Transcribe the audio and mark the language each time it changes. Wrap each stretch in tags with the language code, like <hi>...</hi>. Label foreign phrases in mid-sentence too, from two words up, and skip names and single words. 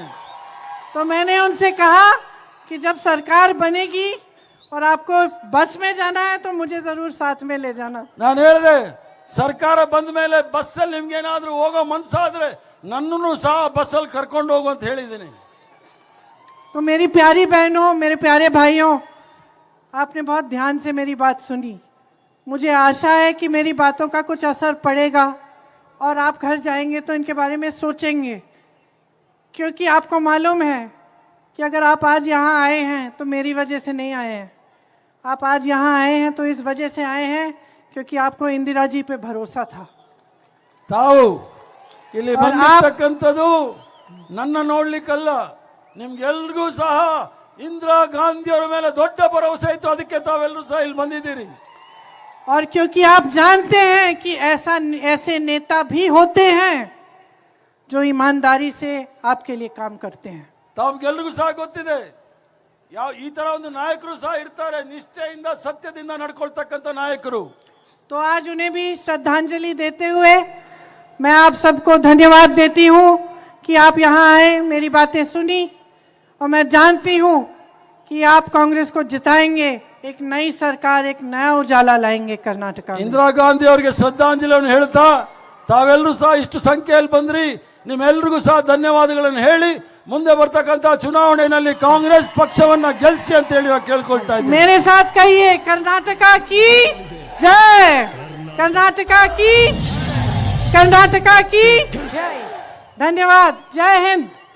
<hi>तो मैंने उनसे कहा कि जब सरकार बनेगी और आपको बस में जाना है तो मुझे जरूर साथ में ले जाना।</hi> <kn>ನಾನು ಹೇಳಿದೆ, ಸರ್ಕಾರ ಬಂದ ಮೇಲೆ ಬಸ್ಸಲ್ಲಿ ನಿಮ್ಗೇನಾದ್ರೂ ಹೋಗೋ ಮನ್ಸಾದ್ರೆ ನನ್ನನ್ನು ಸಹ ಬಸ್ಸಲ್ಲಿ ಕರ್ಕೊಂಡು ಹೋಗು ಅಂತ ಹೇಳಿದ್ದೀನಿ।</kn> <hi>तो मेरी प्यारी बहनों, मेरे प्यारे भाइयों, आपने बहुत ध्यान से मेरी बात सुनी। मुझे आशा है कि मेरी बातों का कुछ असर पड़ेगा और आप घर जाएंगे तो इनके बारे में सोचेंगे, क्योंकि आपको मालूम है कि अगर आप आज यहाँ आए हैं तो मेरी वजह से नहीं आए हैं। आप आज यहाँ आए हैं तो इस वजह से आए हैं क्योंकि आपको इंदिरा जी पे भरोसा था।</hi> <kn>ತಾವು ಇಲ್ಲಿ ಬಂದಿರತಕ್ಕಂಥದ್ದು ನನ್ನ ನೋಡ್ಲಿಕ್ಕಲ್ಲ, ನಿಮ್ಗೆಲ್ರಿಗೂ ಸಹ ಇಂದಿರಾ ಗಾಂಧಿ ಅವರ ಮೇಲೆ ದೊಡ್ಡ ಭರವಸೆ ಇತ್ತು, ಅದಕ್ಕೆ ತಾವೆಲ್ಲರೂ ಸಹ ಇಲ್ಲಿ ಬಂದಿದ್ದೀರಿ।</kn> <hi>और क्योंकि आप जानते हैं कि ऐसे नेता भी होते हैं जो ईमानदारी से आपके लिए काम करते हैं।</hi> <kn>ತಮ್ಗೆಲ್ರಿಗೂ ಸಹ ಗೊತ್ತಿದೆ, ಈ ತರ ಒಂದು ನಾಯಕರು ಸಹ ಇರ್ತಾರೆ, ನಿಷ್ಠೆಯಿಂದ ಸತ್ಯದಿಂದ ನಡ್ಕೊಳ್ತಕ್ಕಂಥ ನಾಯಕರು।</kn> <hi>तो आज उन्हें भी श्रद्धांजलि देते हुए मैं आप सबको धन्यवाद देती हूँ कि आप यहाँ आए, मेरी बातें सुनी, और मैं जानती हूँ कि आप कांग्रेस को जिताएंगे, एक नई सरकार, एक नया उजाला लाएंगे कर्नाटक में।</hi> <kn>ಇಂದಿರಾ ಗಾಂಧಿ ಅವರಿಗೆ ಶ್ರದ್ಧಾಂಜಲಿಯನ್ನು ಹೇಳ್ತಾ ತಾವೆಲ್ಲರೂ ಸಹ ಇಷ್ಟು ಸಂಖ್ಯೆಯಲ್ಲಿ ಬಂದ್ರಿ, ನಿಮ್ಮೆಲ್ಲರಿಗೂ ಸಹ ಧನ್ಯವಾದಗಳನ್ನು ಹೇಳಿ ಮುಂದೆ ಬರ್ತಕ್ಕಂಥ ಚುನಾವಣೆಯಲ್ಲಿ ಕಾಂಗ್ರೆಸ್ ಪಕ್ಷವನ್ನ ಗೆಲ್ಲಿಸಿ ಅಂತ ಹೇಳಿ ನಾವು ಕೇಳ್ಕೊಳ್ತಾ ಇದ್ದೀವಿ.</kn> <hi>मेरे साथ कहिए कर्नाटका की जय, कर्नाटका की, कर्नाटका की जय। धन्यवाद, जय हिंद।</hi>